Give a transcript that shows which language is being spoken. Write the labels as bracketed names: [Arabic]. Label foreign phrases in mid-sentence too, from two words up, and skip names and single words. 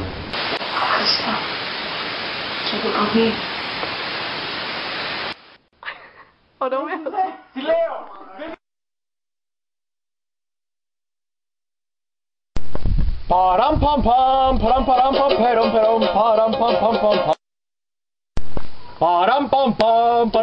[Greek] Ευχαριστώ. Και το κομμί. Τι λέω! Param pam pam, param param pam perom perom, param pam pam pam. Param pam pam.